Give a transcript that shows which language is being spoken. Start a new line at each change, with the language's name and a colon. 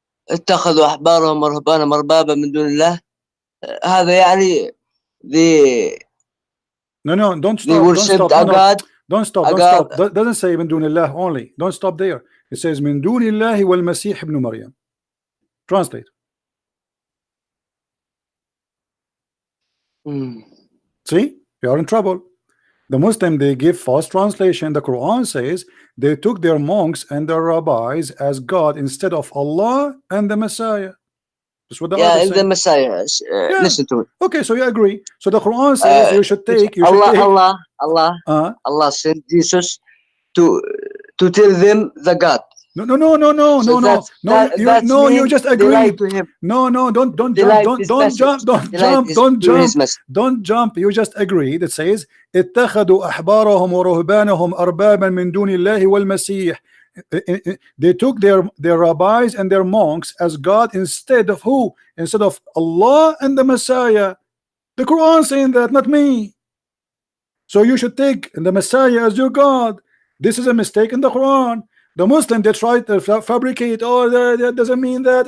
Arabic: اتخذوا أحبارهم ورهبانهم أربابا من دون الله. هذا يعني
English: No, don't stop. They worshipped don't stop. a God. Don't stop. Don't stop. Doesn't say
Arabic: من دون الله
English: only. Don't stop there. It says
Arabic: من دون الله والمسيح ابن مريم.
English: Translate. See, you are in trouble. The Muslim, they give false translation. The Quran says they took their monks and their rabbis as God instead of Allah and the Messiah. That's what the and the Messiah. Listen to it. Okay, so you agree. So the Quran says you should take. Allah sent Jesus to tell them the God. No. You just agreed. No, don't jump. You just agreed. It says
Arabic: اتخذوا أحبارهم ورهبانهم أربابا من دون الله والمسيح.
English: They took their rabbis and their monks as God instead of who? Instead of Allah and the Messiah. The Quran saying that, not me. So you should take the Messiah as your God. This is a mistake in the Quran. The Muslim, they try to fabricate. Oh, that doesn't mean that.